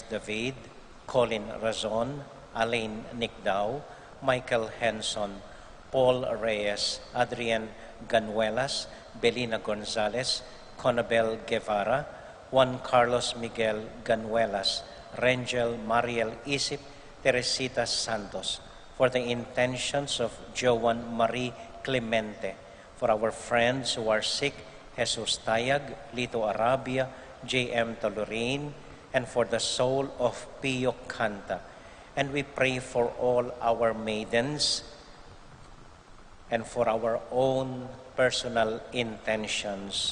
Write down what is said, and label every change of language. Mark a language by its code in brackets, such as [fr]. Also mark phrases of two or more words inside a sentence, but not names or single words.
[en] David, Colin Razon, Alain Nicdao, Michael Henson, Paul Reyes, Adrian Ganuelas, Belina Gonzalez, Conabel Guevara, Juan Carlos Miguel Ganuelas, Rangel Mariel Isip, Teresita Santos, for the intentions of Joan Marie Clemente, for our friends who are sick, Jesus Tayag, Lito Arabia, J.M. Tolorin, and for the soul of Pio Canta. And we pray for all our maidens and for our own personal intentions.